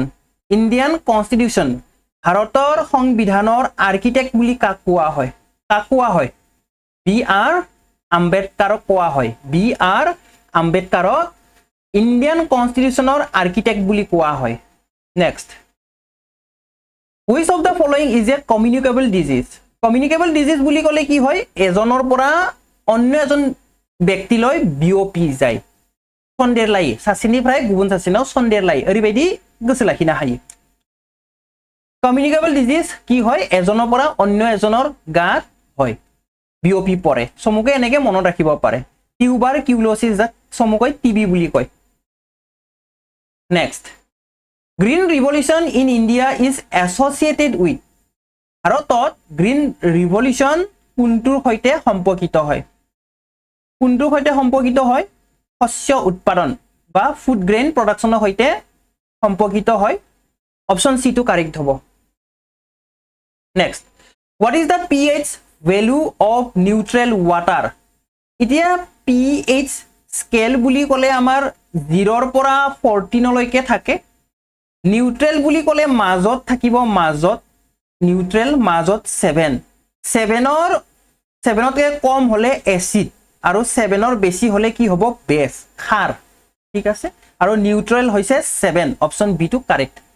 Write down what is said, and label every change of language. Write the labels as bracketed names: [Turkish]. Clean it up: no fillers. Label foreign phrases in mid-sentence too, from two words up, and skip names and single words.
[English] Indian Constitution, [Assamese] ভাৰতৰ সংবিধানৰ আৰ্কিটেক্ট বুলি কাক কোৱা হয়? কাক কোৱা হয়? B.R. আম্বেদকাৰক কোৱা হয়। B.R. আম্বেদকাৰক [English] Indian Constitution [Assamese] আৰ্কিটেক্ট বুলি কোৱা হয়। নেক্সট, [English] which of the following is a communicable disease? communicable disease [Assamese] বুলি ক'লে কি হয়? এজনৰ পৰা অন্য এজন ব্যক্তিলৈ বিয়পি যায়। [Bodo] सन्देरलायो सासेनिफ्राय गुबुन सासेनाव सन्देरलायो ओरैबायदि गोसो लाखिनो हायो। [English] communicable disease [Assamese] কি হয় এজনৰ পৰা অন্য এজনৰ গাত হয় বিওপি পৰে সমুকে এনেকে মনত ৰাখিব পাৰে টিউবাৰকিউলোসিস যাক সমুকৈ টিবি বুলি কয়। [English] next green revolution in India is associated with [Assamese] ভাৰতত [English] green revolution [Assamese] কোনটোৰ সৈতে সম্পৰ্কিত হয় কোনটোৰ সৈতে সম্পৰ্কিত হয় শস্য উৎপাদন বা [English] food grain production [Assamese] সৈতে সম্পৰ্কিত হয় [English] option C to correct [Assamese] হ'ব। [English] নেক্সট what is the pH value of neutral water? [Assamese] এতিয়া [English] pH scale [Assamese] বুলি ক'লে আমাৰ 0 ৰ পৰা 14 লৈকে থাকে নিউট্ৰেল বুলি ক'লে মাজত থাকিব মাজত নিউট্ৰেল মাজত 7 7তকে কম হলে এসিড আৰু 7 ৰ বেছি হলে কি হ'ব বেস খাৰ ঠিক আছে আৰু নিউট্ৰেল হৈছে 7 [English] option B to correct.